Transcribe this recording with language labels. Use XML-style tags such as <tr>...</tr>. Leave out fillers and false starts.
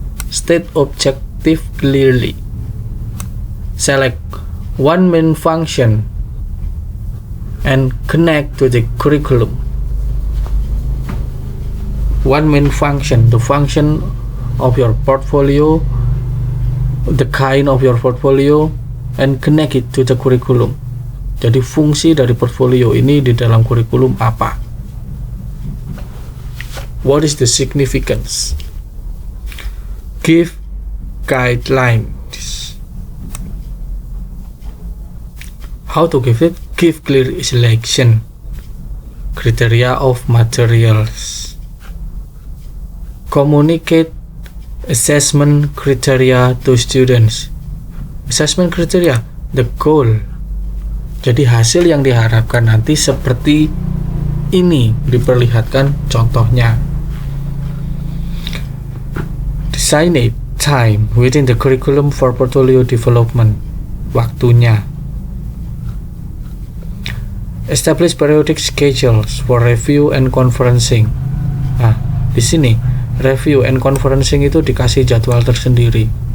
<en>State objective clearly. Select one main function and connect to the curriculum. One main function, the function of your portfolio, the kind of your portfolio, and connect it to the curriculum.</en> <id>Jadi fungsi dari portfolio ini di dalam kurikulum apa?</id> <en>What is the significance? Give guidelines. How to give it? Give clear selection criteria of materials. Communicate assessment criteria to students. Assessment criteria, the goal.</en> <id>Jadi hasil yang diharapkan nanti seperti ini, diperlihatkan contohnya.</id> <en>Designate time within the curriculum for portfolio development. Waktunya. Establish periodic schedules for review and conferencing.</en> <id>Nah, di sini</id> <en>review and conferencing</en> <id>itu dikasih jadwal tersendiri.</id>